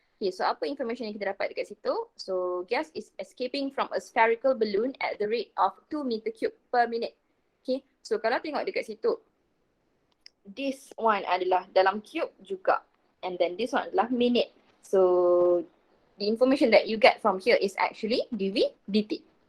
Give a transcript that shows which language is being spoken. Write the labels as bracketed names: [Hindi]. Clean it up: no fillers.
[Malay] Okay, so apa information yang kita dapat dekat situ? [English] So, gas is escaping from a spherical balloon at the rate of 2 meter cube per minute. [Malay] Okay, so kalau tengok dekat situ, [English] this one [Malay] adalah dalam cube juga. [English] And then this one [Malay] adalah [English] minute. So, the information that you get from here is actually dV dt.